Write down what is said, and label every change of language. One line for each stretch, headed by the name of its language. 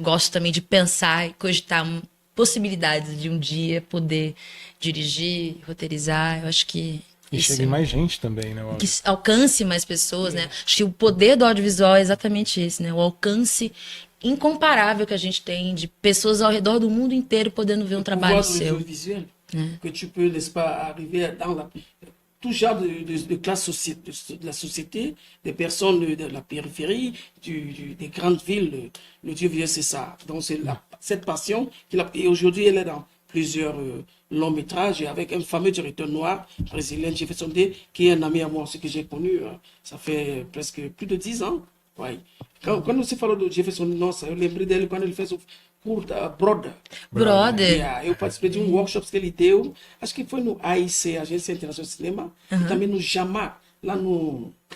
Portuguese: Eu gosto também de pensar e cogitar possibilidades de um dia poder dirigir, roteirizar. Eu acho que E isso chega em mais gente também, né? que alcance mais pessoas, né? Acho que o poder do audiovisual é exatamente esse, né? O alcance incomparável que a gente tem de pessoas ao redor do mundo inteiro podendo ver um trabalho seu.
French: Visuel, que tu peux, n'est-ce pas, arriver dans tout genre de classe de la société, des personnes de la périphérie, des grandes villes. Le Dieu vient, c'est ça. Donc, c'est cette passion et aujourd'hui, elle est dans plusieurs longs métrages et avec un fameux directeur noir brésilien, Jefferson D., qui est un ami à moi, ce que j'ai connu, ça fait presque plus de 10 ans. Ouais.
Portuguese: Quand você falou do Jefferson, nossa, eu lembrei dele quando ele fez o curta Brother. Eu participei de um workshop que ele deu, acho que foi no AIC, Agência Internacional de Cinema, e também no Jamar, lá no...